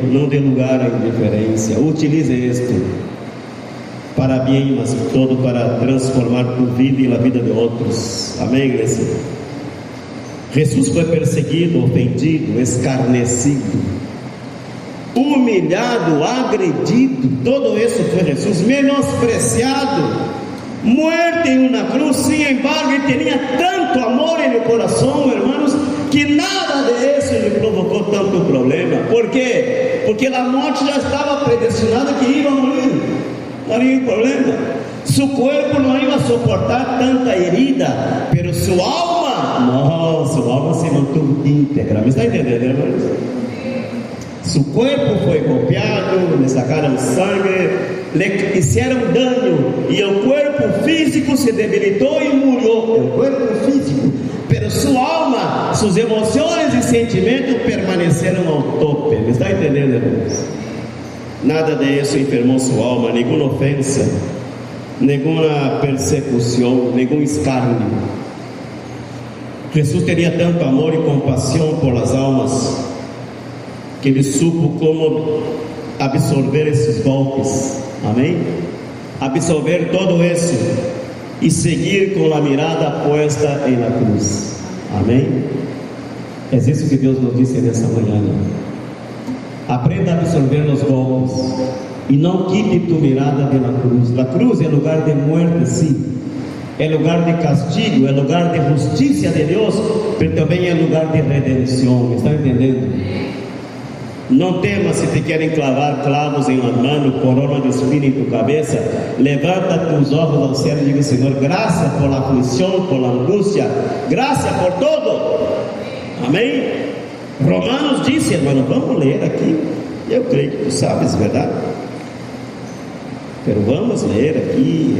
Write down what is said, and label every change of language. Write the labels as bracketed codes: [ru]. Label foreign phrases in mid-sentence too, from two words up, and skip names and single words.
[pt] Não dê lugar à indiferença. Utilize isto para bem, mas todo para transformar tua vida e a vida de outros. Amém, igreja? Jesus foi perseguido, ofendido, escarnecido, humilhado, agredido. Todo isso foi Jesus, [es] menospreciado, muerto [pt] em uma cruz. [es] Sin embargo, [pt] ele tinha tanto amor em seu coração, irmãos, que nada de isso lhe provocou tanto problema. Por quê? Porque a morte já estava predestinada que ia morrer. Não havia nenhum problema. Seu corpo não ia suportar tanta herida, pero sua alma, sua alma [es] se mantuvo íntegra. [pt] Me está entendendo, irmãos? [es] Su cuerpo fue golpeado, le sacaron sangre, le hicieron daño y el cuerpo físico se debilitó y murió, el cuerpo físico, pero su alma, sus emociones y sentimientos permanecieron al tope. ¿Me está entendiendo, hermanos? Nada de eso enfermó su alma, ninguna ofensa, ninguna persecución, ningún escarnio. Jesús tenía tanto amor y compasión por las almas que [pt] ele supo como absorver esses golpes, amém? Absorver todo isso e seguir com a [es] mirada puesta [pt] em [es] la cruz, [pt] amém? É isso que Deus nos disse nessa manhã. Aprenda a absorver os golpes e não [es] quite tu mirada de la cruz. La cruz [pt] é lugar de muerte, sim, é lugar de castigo, é lugar de justiça de Deus, mas também é lugar de redenção. Me está entendendo? Não temas se te querem [es] clavar clavos [pt] em [es] la mano, corona de espina [pt] em tu cabeça. Levanta tus olhos ao céu e diga: Senhor, graça [es] por la [pt] aflição, [es] por la [pt] angústia, graça por todo. Amém? Romanos disse, hermano, vamos ler aqui. Eu creio que tu sabes, verdade? Pero vamos ler aqui.